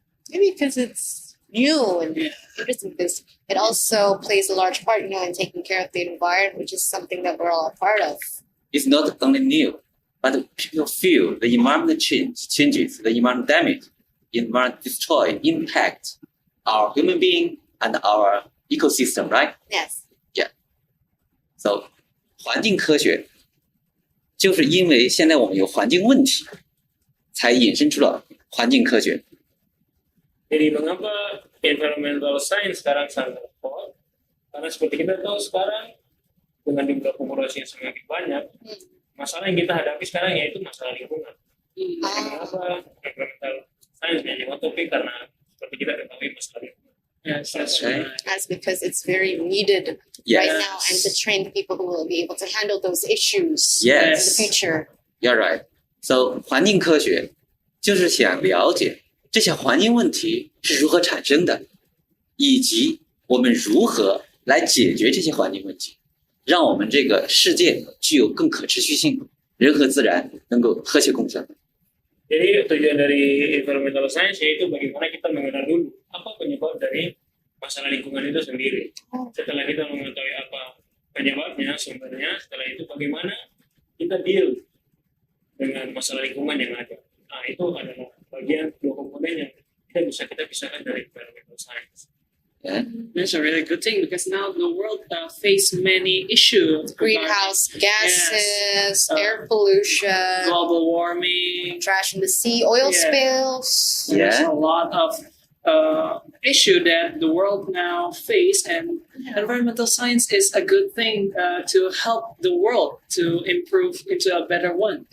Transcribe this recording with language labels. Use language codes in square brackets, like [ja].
[en] Maybe because it's new and interesting, because it also plays a large part, in taking care of the environment, which is something that we're all a part of. It's not only new, but people feel the environment changes, the environment damage, environment destroy, impact our human being and our ecosystem, right? Yes. [zh] So 环境科学就是因为现在我们有环境问题，才引申出了环境科学。 [id] Jadi mengapa environmental science sekarang sangat hot karena seperti kita tahu sekarang dengan jumlah populasi yang semakin banyak, masalah yang kita hadapi sekarang yaitu masalah lingkungan. Kenapa environmental science menjadi hot topic? Karena seperti kita ketahui masalah lingkungan. [en] Yes, that's Okay. right. That's because it's very needed Yes. right now, and to train the people who will be able to handle those issues Yes. in the future. You're right. [zh] So 环境科学就是想了解这些环境问题是如何产生的，以及我们如何来解决这些环境问题，让我们这个世界具有更可持续性，人和自然能够和谐共生。 [id] Jadi tujuan dari environmental science yaitu bagaimana kita mengenal dulu apa penyebab dari masalah lingkungan itu sendiri. Setelah kita mengetahui apa penyebabnya, sumbernya, setelah itu bagaimana kita deal dengan masalah lingkungan yang ada. Nah, itu adalah bagian dua komponen yang kita pisahkan dari environmental science. [en] Yeah. That's a really good thing because now the world face many issues. Greenhouse gases, Yes. air pollution, Global warming. trash in the sea, oil Yeah. spills. There's Yeah. a lot of issue that the world now face, and environmental science is a good thing to help the world to improve into a better one.